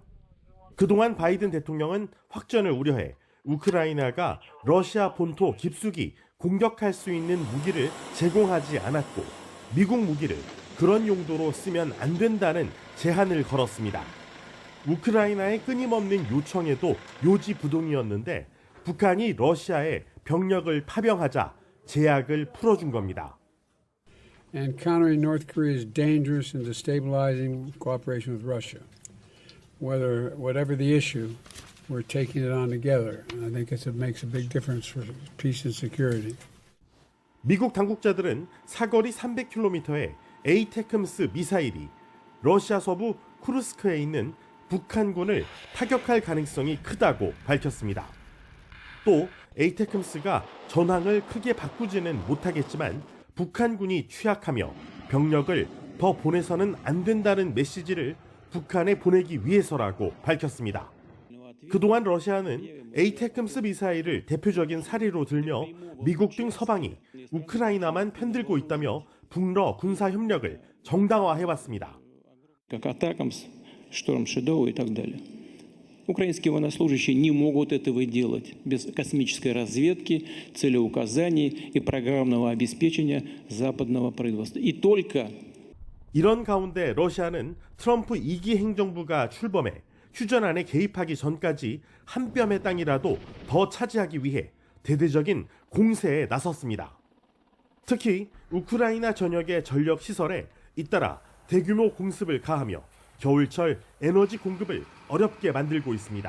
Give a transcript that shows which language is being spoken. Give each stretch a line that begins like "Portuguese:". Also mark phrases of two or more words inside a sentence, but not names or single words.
Korean: 그동안 바이든 대통령은 확전을 우려해 우크라이나가 러시아 본토 깊숙이 공격할 수 있는 무기를 제공하지 않았고 미국 무기를 그런 용도로 쓰면 안 된다는 제한을 걸었습니다. 우크라이나의 끊임없는 요청에도 요지부동이었는데 북한이 러시아에 병력을 파병하자 제약을 풀어준 겁니다.
English: And countering North Korea is dangerous and destabilizing cooperation with Russia. Whatever the issue, we're taking it on together. And I think it makes a big difference for peace and security.
Korean: 미국 당국자들은 사거리 300km의 에이테크임스 미사일이 러시아 서부 쿠르스크에 있는 북한군을 타격할 가능성이 크다고 밝혔습니다. 또 에이테크임스가 전황을 크게 바꾸지는 못하겠지만 북한군이 취약하며 병력을 더 보내서는 안 된다는 메시지를 북한에 보내기 위해서라고 밝혔습니다. 그동안 러시아는 에이테크임스 미사일을 대표적인 사례로 들며 미국 등 서방이 우크라이나만 편들고 있다며 북러 군사 협력을 정당화해왔습니다.
Russian: Украинские военнослужащие не могут этого делать без космической разведки, целеуказаний и программного обеспечения западного производства. И только
Korean: 이런 가운데 러시아는 트럼프 2기 행정부가 출범해 휴전안에 개입하기 전까지 한 뼘의 땅이라도 더 차지하기 위해 대대적인 공세에 나섰습니다. 특히 우크라이나 전역의 전력 시설에 잇따라 대규모 공습을 가하며 겨울철 에너지 공급을 어렵게 만들고 있습니다.